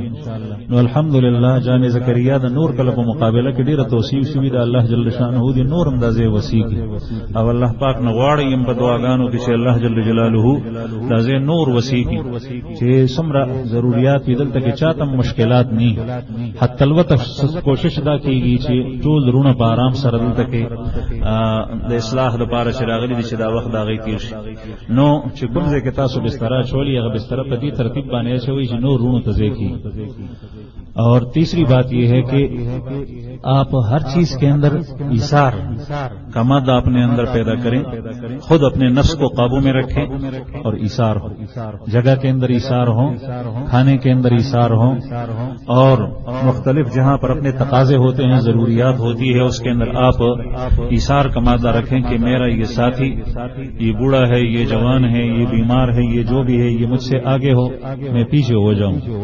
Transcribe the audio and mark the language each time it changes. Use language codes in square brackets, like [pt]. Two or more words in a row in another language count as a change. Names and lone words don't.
[ps] نو الحمدلله جامع زکریا د نور کله په مقابله کې ډیره توصیف شوی د الله [ar] جل شانه [ps] دی نور اندازې وسیږي او الله پاک نه غواړي یم په دعاګانو کې چې الله [ar] جل جلاله [ps] دازې نور وسیږي چې څومره ضرورت دي دلته کې چاته مشکلات نه حتی البته کوشش دا کیږي چې ټول رونه په آرام سره دلته کې د اصلاح لپاره چې راغلي دي چې دا وخت دا غي تیر شي. نو چې کوم ځای کې تاسو بستر چولې هغه بستر په دې ترتیب باندې شوی چې نور رونو ته ځای کی. [ur] اور تیسری بات یہ ہے کہ آپ ہر چیز کے اندر ایثار کا مادہ اپنے اندر پیدا کریں, خود اپنے نفس کو قابو میں رکھیں اور ایثار ہو, جگہ کے اندر ایثار ہوں, کھانے کے اندر ایثار ہوں, اور مختلف جہاں پر اپنے تقاضے ہوتے ہیں, ضروریات ہوتی ہے, اس کے اندر آپ ایثار کا مادہ رکھیں کہ میرا یہ ساتھی, یہ بوڑھا ہے, یہ جوان ہے, یہ بیمار ہے, یہ جو بھی ہے, یہ مجھ سے آگے ہو, میں پیچھے ہو جاؤں.